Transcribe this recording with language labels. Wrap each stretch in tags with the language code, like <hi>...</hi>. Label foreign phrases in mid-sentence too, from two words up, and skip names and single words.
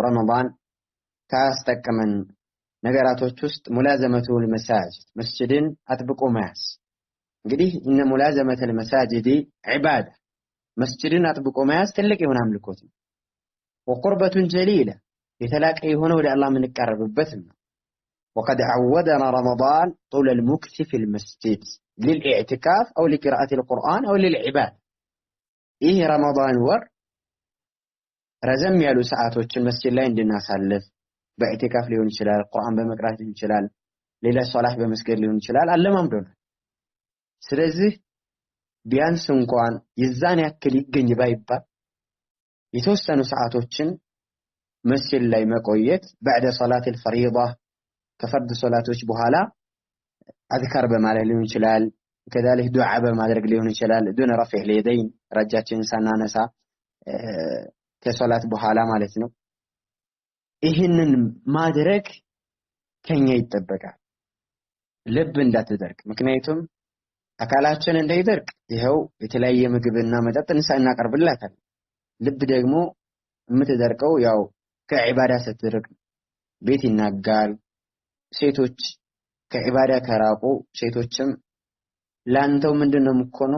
<am>ረመዳን ካስጠቀመን ነገራቶች ውስጥ</am> <ar>ملازمة المساجد</ar> <am>መስጂድን አጥብቆ መያዝ። እንግዲህ እነ</am> <ar>ملازمة المساجد</ar> <am>ዒባዳ መስጂድን አጥብቆ መያዝ ትልቅ የሆነ አምልኮት ነው።</am> <ar>وقربة جليلة</ar> <am>የተላቀ የሆነ ወደ አላህ የምንቀርብበት ነው።</am> <ar>وقد عودنا رمضان طول المكث في المسجد للاعتكاف أو لقراءة القرآن أو للعباد. إيه رمضان</ar> <am>ور ረዘም ያሉ ሰዓቶችን መስጂድ ላይ እንድናሳልፍ በኢዕቲካፍ ሊሆን ይችላል፣ ቁርአን በመቅራት ሊሆን ይችላል፣ ሌላ ሶላት በመስገድ ሊሆን ይችላል አለማምዶናል። ስለዚህ ቢያንስ እንኳን የዛን ያክል ይገኝ ባይባል የተወሰኑ ሰዓቶችን መስጂድ ላይ መቆየት</am> <ar>بعد صلاة الفريضة</ar> <am>ከፈርድ ሶላቶች በኋላ አዝካር በማለት ሊሆን ይችላል፣ ከዛልህ ዱዓ በማድረግ ሊሆን ይችላል።</am> <ar>دون رفع اليدين</ar> <am>ረጃችን ሳናነሳ ከሶላት በኋላ ማለት ነው። ይህንን ማድረግ ከኛ ይጠበቃል። ልብ እንዳትደርቅ፣ ምክንያቱም አካላችን እንዳይደርቅ ይሄው የተለያየ ምግብና መጠጥ እናቀርብላታል። ልብ ደግሞ የምትደርቀው ያው ከዒባዳ ስትርቅ ቤት ይናጋል። ሴቶች ከዒባዳ ከራቁ ሴቶችም ላንተው ምንድነው የምትሆነው?</am>